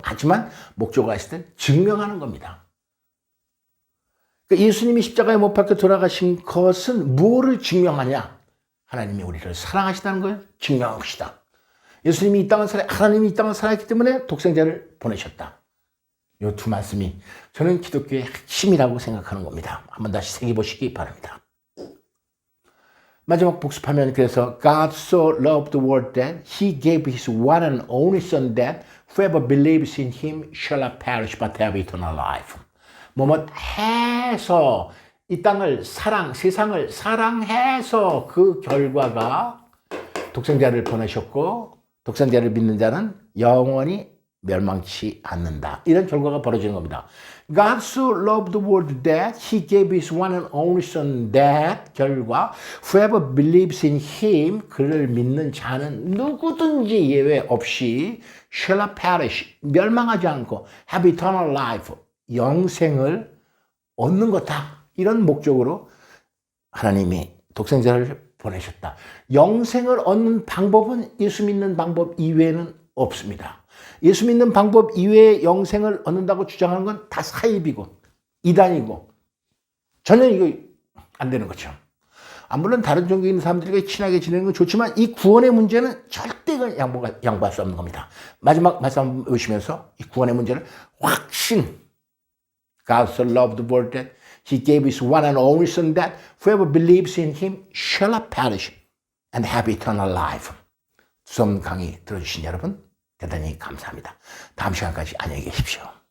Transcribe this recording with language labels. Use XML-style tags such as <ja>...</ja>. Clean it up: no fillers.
<ko>하지만 목적어가 있을 땐 증명하는 겁니다. 그러니까 예수님이 십자가에 못 박혀 돌아가신 것은 뭐를 증명하냐? 하나님이 우리를 사랑하시다는 걸 증명한 것이다. 예수님이 하나님이 이 땅을 사랑했기 때문에 독생자를 보내셨다. 이 두 말씀이 저는 기독교의 핵심이라고 생각하는 겁니다. 한번 다시 새겨보시기 바랍니다. 마지막 복습하면 그래서</ko> <en>God so loved the world that he gave his one and only son that whoever believes in him shall not perish but have eternal life.</en> <ko>뭐뭐 해서 이 땅을 세상을 사랑해서 그 결과가 독생자를 보내셨고 독생자를 믿는 자는 영원히 멸망치 않는다. 이런 결과가 벌어지는 겁니다.</ko> <en>God so loved the world that he gave his one and only son that</en> <ko>결과</ko> <en>whoever believes in him</en> <ko>그를 믿는 자는 누구든지 예외 없이</ko> <en>shall not perish</en> <ko>멸망하지 않고</ko> <en>have eternal life</en> <ko>영생을 얻는 거다. 이런 목적으로 하나님이 독생자를 보내셨다. 영생을 얻는 방법은 예수 믿는 방법 이외에는 없습니다. 예수 믿는 방법 이외에 영생을 얻는다고 주장하는 건 다 사입이고 이단이고 전혀 이거 안 되는 거죠. 물론 다른 종교에 있는 사람들과 친하게 지내는 건 좋지만 이 구원의 문제는 절대 양보할 수 없는 겁니다. 마지막 말씀 보시면서 이 구원의 문제를 확신</ko> <en>God so loved the world that he gave his one and only son that whoever believes in him shall not perish and have eternal life.</en> <ko>수업 강의 들어주신 여러분 대단히 감사합니다. 다음 시간까지 안녕히 계십시오.</ko>